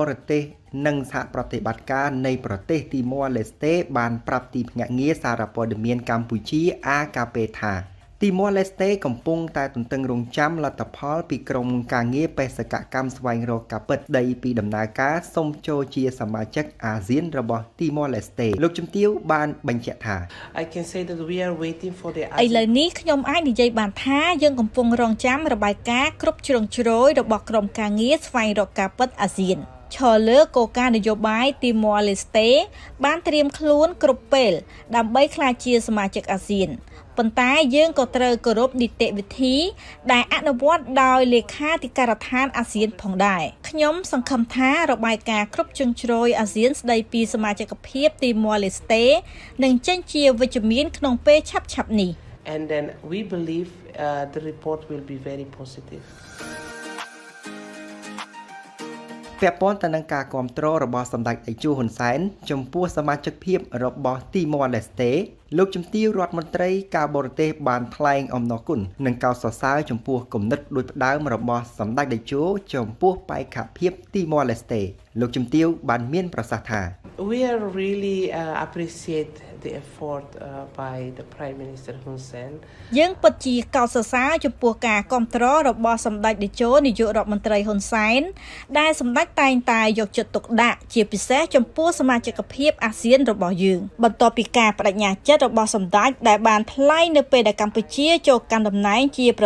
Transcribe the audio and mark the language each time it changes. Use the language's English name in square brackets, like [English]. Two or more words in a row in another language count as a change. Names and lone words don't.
[Khmer] រទេសនិងសហប្រតិបត្តិការនៃប្រទេសទីម៉ូឡេស្តេបានប្រាប់ទីភ្នាក់ងារសារព័ត៌មានកម្ពុជា AKP ថាទីម៉ូឡេស្តេកំពុងតែទន្ទឹងរង់ចាំលទ្ធផលពីក្រុមការងារបេសកកម្មស្វែងរកការពិតដីពីដំណើរការសុំចូលជាសមាជិកអាស៊ានរបស់ទីម៉ូឡេស្តេលោកជំទាវបានបញ្ជាក់ថា [English] I can say that we are waiting for the [Khmer] ឥឡូវនេះខ្ញុំអាចនិយាយបានថាយើងកំពុងរងចាំរបាយការណ៍គ្រប់ជ្រុងជ្រោយរបស់ក្រុមការងារស្វែងរកការ ពិតអាស៊ានឈរលើគោលការណ៍នយោបាយទីម៉ូឡេស្តេបានត្រៀមខ្លួនគ្រប់ពេលដើម្បីក្លាយជាសមាជិកអាស៊ានប៉ុន្តែយើងក៏ត្រូវគោរពនីតិវិធីដែលអនុវត្តដោយលេខាធិការដ្ឋានអាស៊ានផងដែរខ្ញុំសង្ឃឹមថារបាយការណ៍គ្រប់ជ្រុងជ្រោយអាស៊ានស្ដីពីសមាជិកភាពទីម៉ូឡេស្តេនឹងចេញជាវិជ្ជមានក្នុងពេលឆាប់ៗនេះ [English] And then we believe the report will be very positive [Khmer] ពាក់ព័ន្ធទៅនឹងការគាំទ្ររបស់សម្ដេចតេជោហ៊ុនសែនចំពោះសមាជិកភាពរបស់ទីម៉ូឡេស្តេលោកជំទាវរដ្ឋមន្ត្រីការបរទេសបានថ្លែងអំណរគុណនិងកោតសរសើរចំពោះគំនិតដូចផ្ដើមរបស់សម្ដេចតេជោចំពោះបេក្ខភាពទីម៉ូឡេស្តេលោកជំទាវបានមានប្រសាសន៍ថា [English] We are really appreciate the effort by the Prime Minister Hun Sen [Khmer] យើងពិតជាកោតសរសើរចំពោះការគាំទ្ររបស់សម្ដេចតេជោនាយករដ្ឋមន្ត្រីហ៊ុនសែនដែលសម្ដេចតែងតែយកចិត្តទុកដាក់ជាពិសេសចំពោះសមាជិកភាព អាស៊ានរបស់យើងបន្ទាប់ពីការបដិញ្ញាចិត្តរបស់សម្ដេចដែលបានថ្លែងនៅពេលដែលកម្ពុជាចូលកាន់តំណែងជាប្រ